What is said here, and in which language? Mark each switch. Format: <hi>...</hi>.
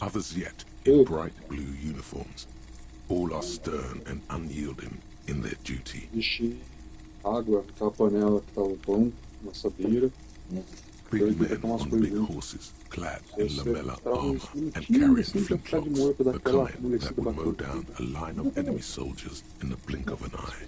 <en>others yet in bright blue uniforms. All are stern and unyielding in their duty.</en> <pt>enchi água naquela panela que tá o pão, uma assadeira.</pt> <en>Big men on big horses, clad in lamella armor and carrying flintlocks, the kind that would mow down a line of enemy soldiers in the blink of an eye.</en>